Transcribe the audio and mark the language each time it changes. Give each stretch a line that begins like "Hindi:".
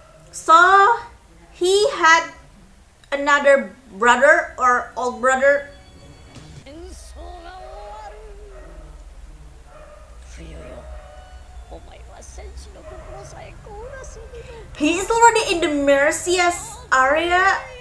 English: So he had another brother or old brother.
Japanese: 戦争が終わる。冬よ、お前は戦士の心さえ凍らせるの。
English: He is already in the Mercius area.